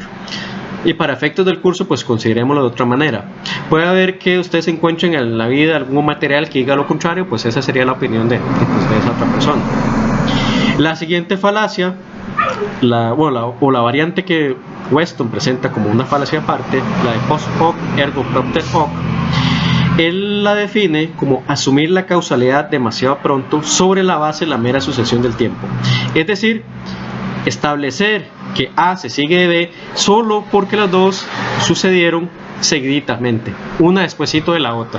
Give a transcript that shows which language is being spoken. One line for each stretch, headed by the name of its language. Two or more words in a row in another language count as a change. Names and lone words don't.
Spanish: Y para efectos del curso, pues considerémoslo de otra manera. Puede haber que ustedes se encuentren en la vida algún material que diga lo contrario, pues esa sería la opinión de esa otra persona. La siguiente falacia, la variante que Weston presenta como una falacia aparte, la de
Latin: post hoc ergo propter hoc,
Spanish: él la define como asumir la causalidad demasiado pronto sobre la base de la mera sucesión del tiempo. Es decir, establecer que A se sigue de B solo porque las dos sucedieron seguiditamente, una despuesito de la otra.